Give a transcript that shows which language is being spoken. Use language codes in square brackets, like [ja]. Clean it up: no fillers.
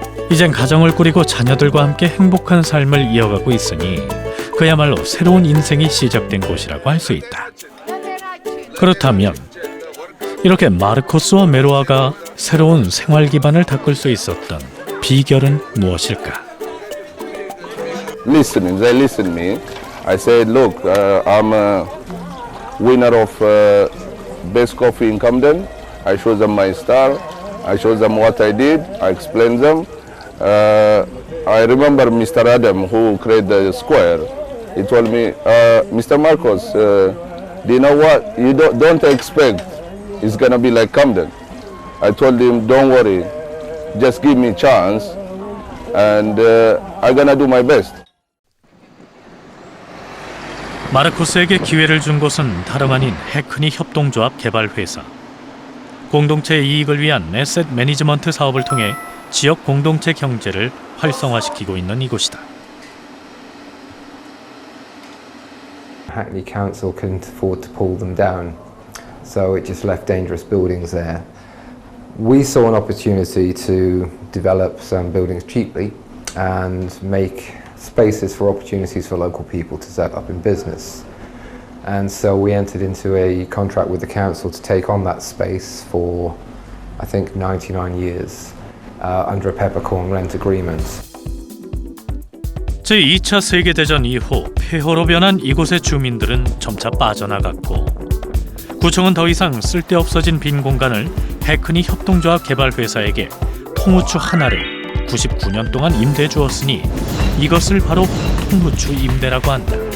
[ko] 이젠 가정을 꾸리고 자녀들과 함께 행복한 삶을 이어가고 있으니 그야말로 새로운 인생이 시작된 곳이라고 할 수 있다. 그렇다면 이렇게 마르코스와 메로아가 새로운 생활 기반을 닦을 수 있었던 비결은 무엇일까? [en] Listening, they listen me. I said, look, I'm a winner of best coffee in Camden. I show them my star. I show them what I did. I explain them. I remember Mr. Adam who created the square. He told me, Mr. Marcos, do you know what? You don't expect it's gonna be like Camden. I told him, don't worry, just give me a chance, and I'm gonna do my best. [ko] 마르코스에게 기회를 준 곳은 다름 아닌 해크니 협동조합 개발회사. 공동체의 이익을 위한 에셋 매니지먼트 사업을 통해 지역 공동체 경제를 활성화시키고 있는 이곳이다. [en] Hackney Council couldn't afford to pull them down, so it just left dangerous buildings there. We saw an opportunity to develop some buildings cheaply and make spaces for opportunities for local people to set up in business. And so we entered into a contract with the council to take on that space for, I think, 99 years under a peppercorn rent agreement. [ko] 제2차 세계대전 이후 폐허로 변한 이곳의 주민들은 점차 빠져나갔고 구청은 더 이상 쓸데없어진 빈 공간을 해크니 협동조합 개발회사에게 통우추 하나를 99년 동안 임대해 주었으니 이것을 바로 통우추 임대라고 한다.